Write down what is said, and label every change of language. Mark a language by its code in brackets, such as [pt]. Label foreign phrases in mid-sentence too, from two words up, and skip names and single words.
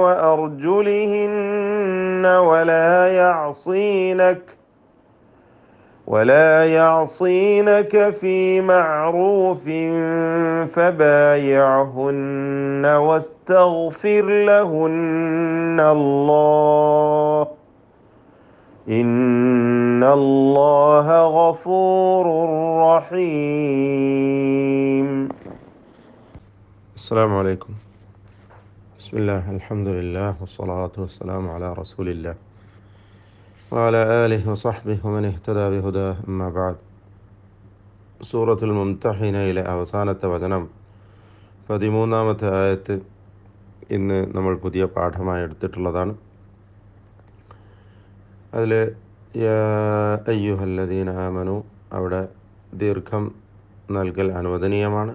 [ar] وأرجلهن ولا يعصينك في معروف فبايعهن واستغفر لهن الله إن الله غفور رحيم. السلام عليكم. بسم الله الحمد لله والصلاة والسلام على رسول الله وعلى آله وصحبه ومن اهتدى بهداه أما بعد. [ml] സൂറത്തുൽ മുംതഹിനയിലെ അവസാനത്തെ വചനം 13-ാമത്തെ ആയത്ത് ഇന്ന് നമ്മൾ പുതിയ പാഠമായി എടുത്തിട്ടുള്ളതാണ്. അതിൽ [ar] يا أيها الذين آمنوا, [ml] അവിടെ ദീർഘം നൽകൽ അനുവദനീയമാണ്.